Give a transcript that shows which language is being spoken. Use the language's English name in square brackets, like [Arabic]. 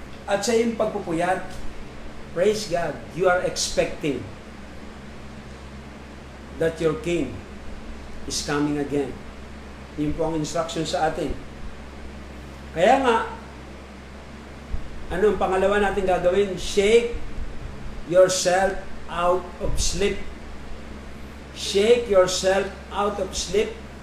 [Filipino] At sa yung pagpupuyat, [English] praise God, you are expecting that your King is coming again. [Filipino] Yun po ang instruction sa atin. Kaya nga, ano ang pangalawa natin gagawin? [English] Shake yourself out of sleep. Shake yourself out of sleep.